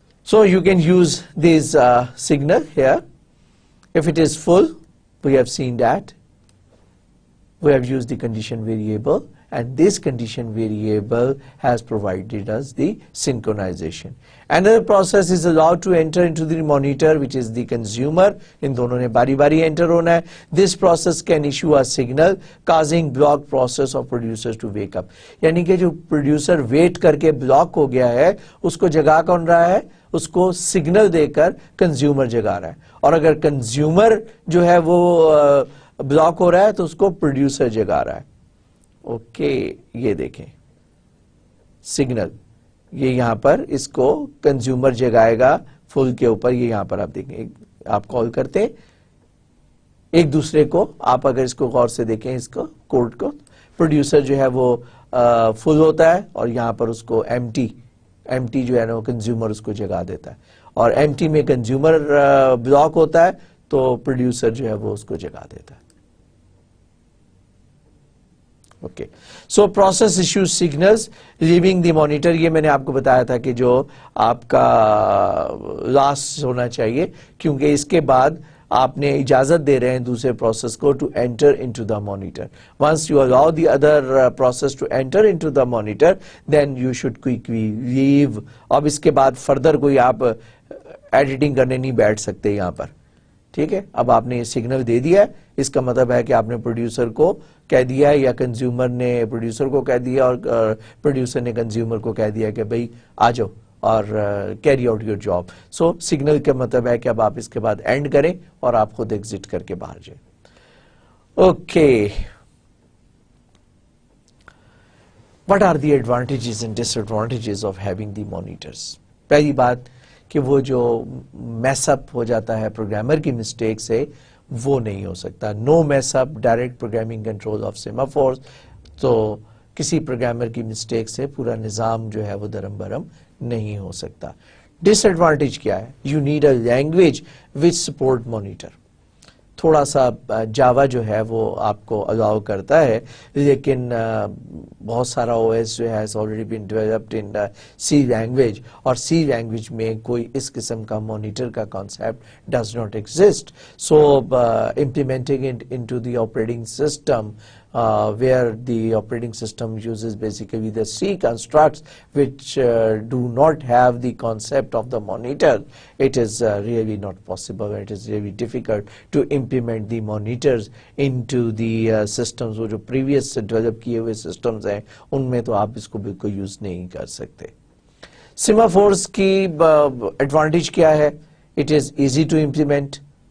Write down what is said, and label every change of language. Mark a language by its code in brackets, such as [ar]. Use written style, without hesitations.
[en] So you can use this signal here. If it is full, we have seen that we have used the condition variable, and this condition variable has provided us the synchronization. Another process is allowed to enter into the monitor, which is the consumer. [ur] In dono ne bari bari enter hona hai. [en] This process can issue a signal causing block process of producers to wake up. [ur] یعنی کہ جو producer wait کرکے block ہو گیا ہے اس کو جگا کون رہا ہے, اس کو سگنل دے کر کنزیومر جگا رہا ہے. اور اگر کنزیومر جو ہے وہ بلاک ہو رہا ہے تو اس کو پروڈیوسر جگا رہا ہے. اوکے, یہ دیکھیں سگنل, یہ یہاں پر اس کو کنزیومر جگائے گا فل کے اوپر. یہ یہاں پر آپ دیکھیں, آپ کال کرتے ہیں ایک دوسرے کو. آپ اگر اس کو غور سے دیکھیں اس کو کوڈ کو, پروڈیوسر جو ہے وہ فل ہوتا ہے اور یہاں پر اس کو ایم ٹی جو ہے نا وہ کنزیومر اس کو جگا دیتا ہے, اور ایم ٹی میں کنزیومر بلاک ہوتا ہے تو پروڈیوسر جو ہے وہ اس کو جگا دیتا ہے. [en] Okay, so process issue signals leaving the monitor. [ur] یہ میں نے آپ کو بتایا تھا کہ جو آپ کا لاسٹ ہونا چاہیے, کیونکہ اس کے بعد آپ نے اجازت دے رہے ہیں دوسرے پروسیس کو [en] To enter into the monitor. Once you allow the other process to enter into the monitor then you should quickly leave. [ur] اب اس کے بعد فردر کوئی آپ ایڈیٹنگ کرنے نہیں بیٹھ سکتے یہاں پر. ٹھیک ہے, اب آپ نے یہ سگنل دے دیا ہے, اس کا مطلب ہے کہ آپ نے پروڈیوسر کو کہہ دیا ہے یا کنزیومر نے پروڈیوسر کو کہہ دیا اور پروڈیوسر نے کنزیومر کو کہہ دیا کہ بھئی آ جاؤ اور [en] Carry out your job. [ur] So signal کا مطلب ہے کہ اب آپ اس کے بعد اینڈ کریں اور آپ خود ایگزٹ کر کے باہر جائیں. [en] Okay, what are the advantages and disadvantages of having the monitors? [ur] پہلی بات کہ وہ جو میس اپ ہو جاتا ہے پروگرامر کی مسٹیک سے وہ نہیں ہو سکتا. [en] No mess up, direct programming control of semaphores. [ur] تو کسی پروگرامر کی مسٹیک سے پورا نظام جو ہے وہ درم برم نہیں ہو سکتا. ڈس ایڈوانٹیج کیا ہے؟ [en] You need a language which support monitor. [ur] تھوڑا سا جاوا جو ہے وہ آپ کو الاؤ کرتا ہے, لیکن بہت سارا او ایس جو ہے [en] already been developed in [ur] C language, اور سی لینگویج میں کوئی اس قسم کا مانیٹر کا concept [en] does not exist. So implementing it into the operating system where the operating system uses basically the C constructs which do not have the concept of the monitor, it is really not possible. It is really difficult to implement the monitors into the systems. [ur] وہ جو previous develop کیے ہوئے systems ہیں ان میں تو آپ اس کو بالکل یوز نہیں کر سکتے. سیمافورس کی ایڈوانٹیج کیا ہے؟ [en] It is easy to implement.